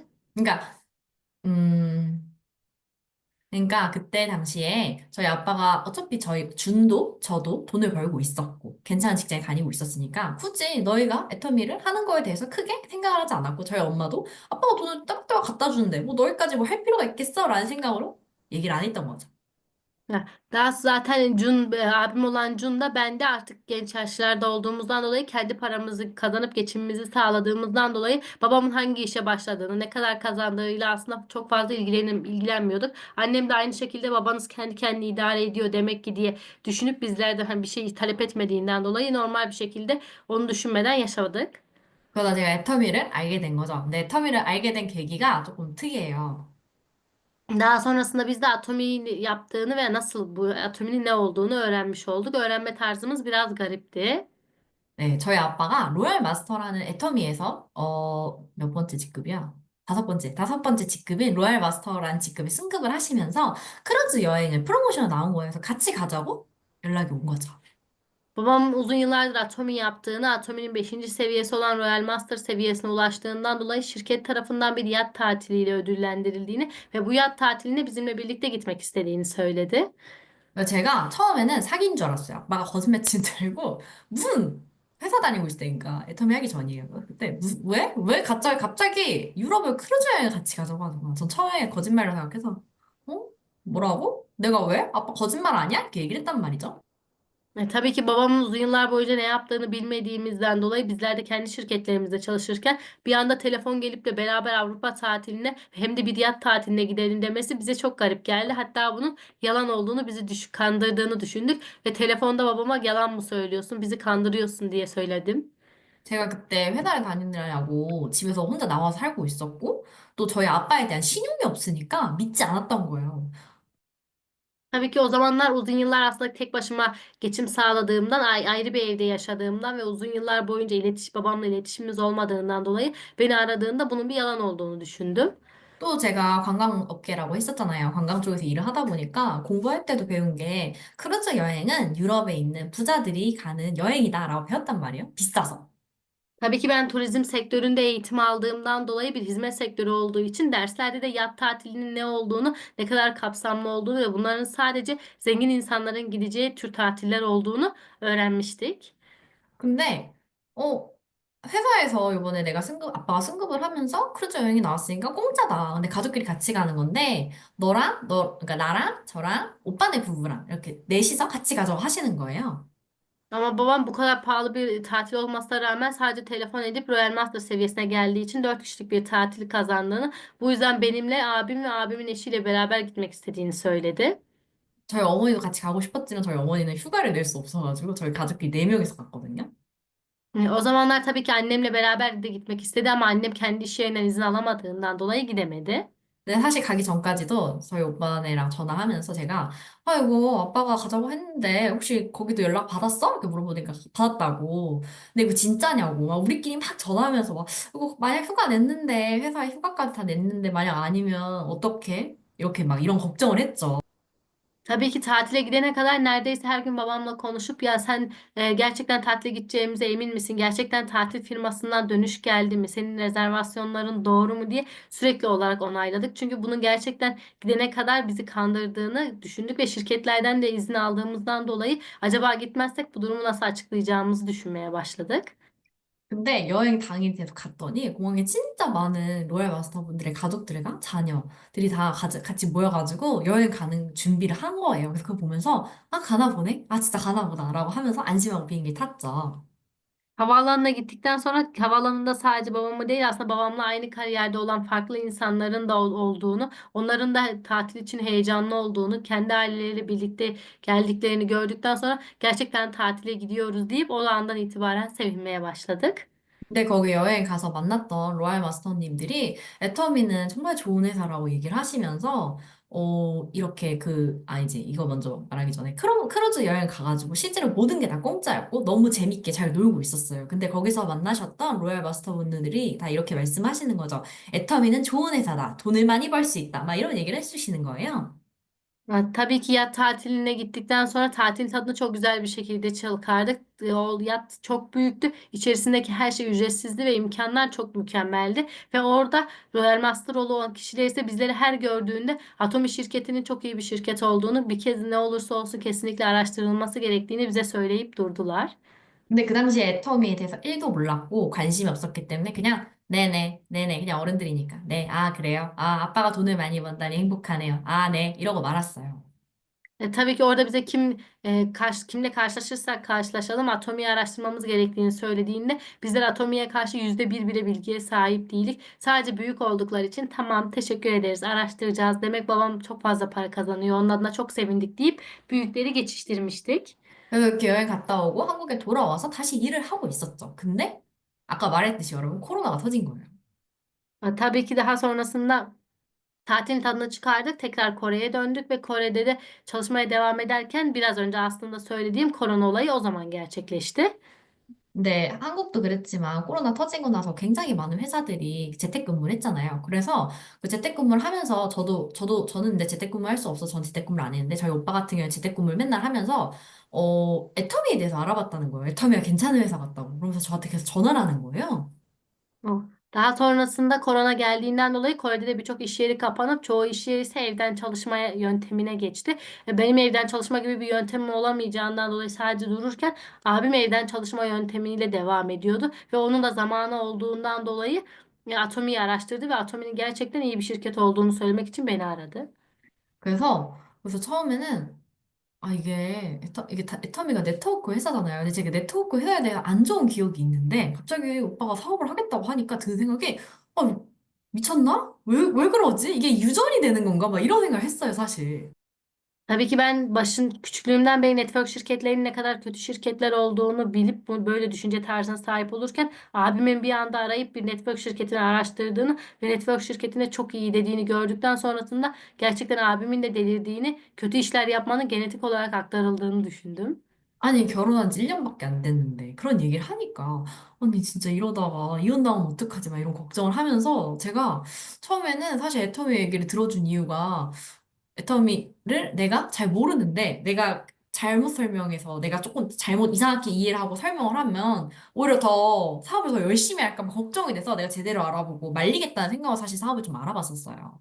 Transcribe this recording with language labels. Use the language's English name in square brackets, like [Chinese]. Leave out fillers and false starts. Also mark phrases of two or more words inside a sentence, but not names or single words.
[Korean] 그러니까 그러니까 그때 당시에 저희 아빠가 어차피 저희 준도 저도 돈을 벌고 있었고 괜찮은 직장에 다니고 있었으니까 굳이 너희가 애터미를 하는 거에 대해서 크게 생각을 하지 않았고 저희 엄마도 아빠가 돈을 따박따박 갖다 주는데 뭐 너희까지 뭐 할 필요가 있겠어? 라는 생각으로 얘기를 안 했던 거죠. [Turkish] Ya, daha zaten abim olan Cun da ben de artık genç yaşlarda olduğumuzdan dolayı kendi paramızı kazanıp geçimimizi sağladığımızdan dolayı babamın hangi işe başladığını, ne kadar kazandığıyla aslında çok fazla ilgilenmiyorduk. Annem de aynı şekilde babanız kendi kendini idare ediyor demek ki diye düşünüp bizlerden hani bir şey talep etmediğinden dolayı normal bir şekilde onu düşünmeden yaşadık. [Korean] 그러다 제가 애터미를 알게 된 거죠. 근데 애터미를 알게 된 계기가 조금 특이해요. [Turkish] Daha sonrasında biz de Atomi'yi yaptığını ve nasıl bu Atomi'nin ne olduğunu öğrenmiş olduk. Öğrenme tarzımız biraz garipti. [Korean] 네, 저희 아빠가 로얄 마스터라는 애터미에서 몇 번째 직급이야? 다섯 번째 직급인 로얄 마스터라는 직급에 승급을 하시면서 크루즈 여행을 프로모션에 나온 거예요. 그래서 같이 가자고 연락이 온 거죠. [Turkish] Babam uzun yıllardır Atomi yaptığını, Atomi'nin beşinci seviyesi olan Royal Master seviyesine ulaştığından dolayı şirket tarafından bir yat tatiliyle ödüllendirildiğini ve bu yat tatiline bizimle birlikte gitmek istediğini söyledi. [Korean] 그래서 제가 처음에는 사기인 줄 알았어요. 아빠가 거짓말 친 줄 알고 무슨 회사 다니고 있을 때니까 애터미 하기 전이에요. 그때 왜? 왜 갑자기 유럽을 크루즈 여행을 같이 가자고 하는 거야. 전 처음에 거짓말을 생각해서 뭐라고? 내가 왜? 아빠 거짓말 아니야? 이렇게 얘기를 했단 말이죠. [Turkish] Tabii ki babamın uzun yıllar boyunca ne yaptığını bilmediğimizden dolayı bizler de kendi şirketlerimizde çalışırken bir anda telefon gelip de beraber Avrupa tatiline hem de bir yat tatiline gidelim demesi bize çok garip geldi. Hatta bunun yalan olduğunu kandırdığını düşündük ve telefonda babama yalan mı söylüyorsun, bizi kandırıyorsun diye söyledim. [Korean] 제가 그때 회사를 다니느라고 집에서 혼자 나와서 살고 있었고, 또 저희 아빠에 대한 신용이 없으니까 믿지 않았던 거예요. [Turkish] Tabii ki o zamanlar uzun yıllar aslında tek başıma geçim sağladığımdan, ayrı bir evde yaşadığımdan ve uzun yıllar boyunca babamla iletişimimiz olmadığından dolayı beni aradığında bunun bir yalan olduğunu düşündüm. [Korean] 또 제가 관광업계라고 했었잖아요. 관광 쪽에서 일을 하다 보니까 공부할 때도 배운 게 크루즈 여행은 유럽에 있는 부자들이 가는 여행이다라고 배웠단 말이에요. 비싸서. [Turkish] Tabii ki ben turizm sektöründe eğitim aldığımdan dolayı bir hizmet sektörü olduğu için derslerde de yat tatilinin ne olduğunu, ne kadar kapsamlı olduğunu ve bunların sadece zengin insanların gideceği tür tatiller olduğunu öğrenmiştik. [Korean] 근데, 회사에서 이번에 아빠가 승급을 하면서 크루즈 여행이 나왔으니까 공짜다. 근데 가족끼리 같이 가는 건데, 그러니까 나랑 저랑 오빠네 부부랑 이렇게 넷이서 같이 가자고 하시는 거예요. [Turkish] Ama babam bu kadar pahalı bir tatil olmasına rağmen sadece telefon edip Royal Master seviyesine geldiği için 4 kişilik bir tatil kazandığını, bu yüzden benimle abim ve abimin eşiyle beraber gitmek istediğini söyledi. [Korean] 저희 어머니도 같이 가고 싶었지만 저희 어머니는 휴가를 낼 수 없어가지고 저희 가족끼리 네 명이서 갔거든요. [Turkish] O zamanlar tabii ki annemle beraber de gitmek istedi ama annem kendi iş yerinden izin alamadığından dolayı gidemedi. [Korean] 근데 사실 가기 전까지도 저희 오빠네랑 전화하면서 제가 아 이거 아빠가 가자고 했는데 혹시 거기도 연락 받았어? 이렇게 물어보니까 받았다고. 근데 이거 진짜냐고 막 우리끼리 막 전화하면서 막 이거 만약 휴가 냈는데 회사에 휴가까지 다 냈는데 만약 아니면 어떡해? 이렇게 막 이런 걱정을 했죠. [Turkish] Tabii ki tatile gidene kadar neredeyse her gün babamla konuşup ya sen gerçekten tatile gideceğimize emin misin? Gerçekten tatil firmasından dönüş geldi mi? Senin rezervasyonların doğru mu diye sürekli olarak onayladık. Çünkü bunun gerçekten gidene kadar bizi kandırdığını düşündük ve şirketlerden de izin aldığımızdan dolayı acaba gitmezsek bu durumu nasıl açıklayacağımızı düşünmeye başladık. [Korean] 근데 여행 당일 계속 갔더니 공항에 진짜 많은 로얄 마스터분들의 가족들과 자녀들이 다 같이 모여가지고 여행 가는 준비를 한 거예요. 그래서 그거 보면서 아 가나 보네? 아 진짜 가나 보다라고 하면서 안심하고 비행기 탔죠. [Turkish] Havaalanına gittikten sonra havaalanında sadece babamı değil aslında babamla aynı kariyerde olan farklı insanların da olduğunu, onların da tatil için heyecanlı olduğunu, kendi aileleriyle birlikte geldiklerini gördükten sonra gerçekten tatile gidiyoruz deyip o andan itibaren sevinmeye başladık. [Korean] 근데 거기 여행 가서 만났던 로얄 마스터님들이 애터미는 정말 좋은 회사라고 얘기를 하시면서 이렇게 아니지 이거 먼저 말하기 전에 크루즈 여행 가가지고 실제로 모든 게 다 공짜였고 너무 재밌게 잘 놀고 있었어요. 근데 거기서 만나셨던 로얄 마스터분들이 다 이렇게 말씀하시는 거죠. 애터미는 좋은 회사다. 돈을 많이 벌 수 있다. 막 이런 얘기를 해주시는 거예요. [Turkish] Ya, tabii ki yat tatiline gittikten sonra tatil tadını çok güzel bir şekilde çıkardık. O yat çok büyüktü. İçerisindeki her şey ücretsizdi ve imkanlar çok mükemmeldi. Ve orada Royal Master olan kişiler ise bizleri her gördüğünde Atomi şirketinin çok iyi bir şirket olduğunu, bir kez ne olursa olsun kesinlikle araştırılması gerektiğini bize söyleyip durdular. [Korean] 근데 그 당시에 애터미에 대해서 1도 몰랐고 관심이 없었기 때문에 그냥 네네 네네 그냥 어른들이니까 네 아 그래요 아 아빠가 돈을 많이 번다니 행복하네요 아 네 이러고 말았어요. [Turkish] Tabii ki orada bize kimle karşılaşırsak karşılaşalım Atomi'yi araştırmamız gerektiğini söylediğinde bizler Atomi'ye karşı %1 bile bilgiye sahip değilik. Sadece büyük oldukları için tamam teşekkür ederiz araştıracağız. Demek babam çok fazla para kazanıyor. Onun adına çok sevindik deyip büyükleri geçiştirmiştik. [Korean] 그래서 이렇게 여행 갔다 오고 한국에 돌아와서 다시 일을 하고 있었죠. 근데 아까 말했듯이 여러분 코로나가 터진 거예요. [Turkish] Tabii ki daha sonrasında tatilin tadını çıkardık. Tekrar Kore'ye döndük ve Kore'de de çalışmaya devam ederken biraz önce aslında söylediğim korona olayı o zaman gerçekleşti. [Korean] 근데 한국도 그랬지만 코로나 터지고 나서 굉장히 많은 회사들이 재택근무를 했잖아요. 그래서 그 재택근무를 하면서 저는 근데 재택근무 할 수 없어서 전 재택근무를 안 했는데 저희 오빠 같은 경우는 재택근무를 맨날 하면서 애터미에 대해서 알아봤다는 거예요. 애터미가 괜찮은 회사 같다고. 그러면서 저한테 계속 전화를 하는 거예요. Oh. [Turkish] Daha sonrasında korona geldiğinden dolayı Kore'de de birçok iş yeri kapanıp çoğu iş yeri ise evden çalışmaya yöntemine geçti. Benim evden çalışma gibi bir yöntemim olamayacağından dolayı sadece dururken abim evden çalışma yöntemiyle devam ediyordu. Ve onun da zamanı olduğundan dolayı Atomi'yi araştırdı ve Atomi'nin gerçekten iyi bir şirket olduğunu söylemek için beni aradı. [Korean] 그래서 처음에는 애터미가 네트워크 회사잖아요. 근데 제가 네트워크 회사에 대해 안 좋은 기억이 있는데, 갑자기 오빠가 사업을 하겠다고 하니까 드는 생각이, 아, 미쳤나? 왜 그러지? 이게 유전이 되는 건가? 막 이런 생각을 했어요, 사실. [Turkish] Tabii ki ben küçüklüğümden beri network şirketlerinin ne kadar kötü şirketler olduğunu bilip böyle düşünce tarzına sahip olurken abimin bir anda arayıp bir network şirketini araştırdığını ve network şirketine çok iyi dediğini gördükten sonrasında gerçekten abimin de delirdiğini, kötü işler yapmanın genetik olarak aktarıldığını düşündüm. [Korean] 아니, 결혼한 지 1년밖에 안 됐는데, 그런 얘기를 하니까, 아니, 진짜 이러다가 이혼당하면 어떡하지? 막 이런 걱정을 하면서, 제가 처음에는 사실 애터미 얘기를 들어준 이유가, 애터미를 내가 잘 모르는데 내가 잘못 설명해서 내가 조금 잘못 이상하게 이해를 하고 설명을 하면 오히려 더 사업을 더 열심히 할까 봐 걱정이 돼서 내가 제대로 알아보고 말리겠다는 생각으로 사실 사업을 좀 알아봤었어요.